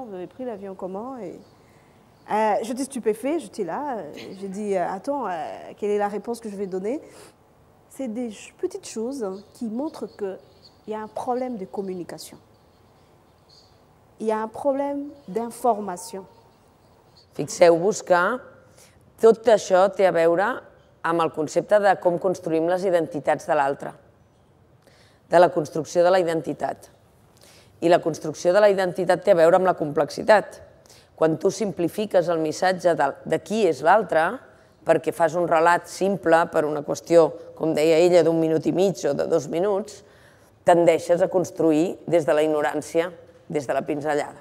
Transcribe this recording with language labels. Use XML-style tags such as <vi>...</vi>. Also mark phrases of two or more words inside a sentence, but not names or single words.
<fr>Vous avez pris l'avion comment? J'étais stupéfait, j'étais là, j'ai dit, attends, quelle est la réponse que je vais donner? C'est des petites choses qui montrent qu'il y a un problème de communication. Il y a un problème d'information.</fr> <ca>Fixeu-vos que tot això té a veure amb el concepte de com construïm les identitats de l'altre, de la construcció de la identitat. I la construcció de la identitat té a veure amb la complexitat. Quan tu simplifiques el missatge de qui és l'altre, perquè fas un relat simple per una qüestió, com deia ella, d'1 minut i mig o de 2 minuts, tendeixes a construir des de la ignorància, des de la pinzellada.</ca>